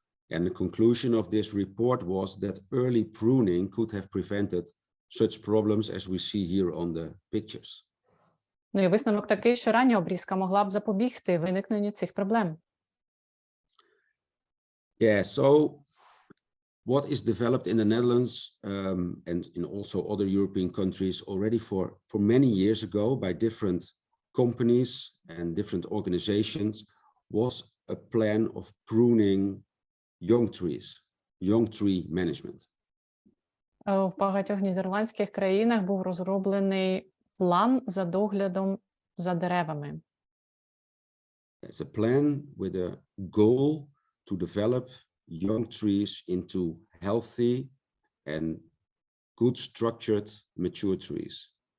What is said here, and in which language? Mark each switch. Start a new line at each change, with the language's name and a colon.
English: And the conclusion of this report was that early pruning could have prevented such problems as we see here on the pictures.
Ukrainian: Ну і висновок такий, що рання обрізка могла б запобігти виникненню цих проблем.
English: Yeah, so what is developed in the Netherlands and in also other European countries already for many years ago by different companies and different organizations was a plan of pruning young trees, young tree management.
Ukrainian: В багатьох нідерландських країнах був розроблений план за доглядом за деревами.
English: It's a plan with a goal to develop young trees into healthy and good structured mature trees.